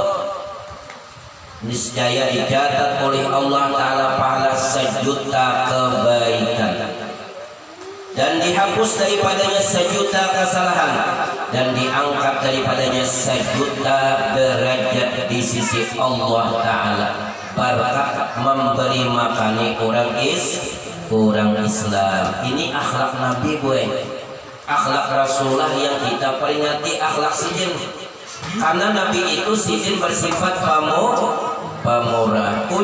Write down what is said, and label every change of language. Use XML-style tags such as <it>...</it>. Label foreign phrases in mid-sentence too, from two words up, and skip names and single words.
<id>niscaya dicatat oleh Allah Ta'ala pahala 1.000.000 kebaikan dan dihapus daripadanya 1.000.000 kesalahan dan diangkat daripadanya 1.000.000 derajat di sisi Allah Ta'ala berkat memberi makani orang Islam. Ini akhlak Nabi gue, akhlak Rasulullah yang kita peringati, akhlak sidin. Karena Nabi itu sidin bersifat pamurah.</id>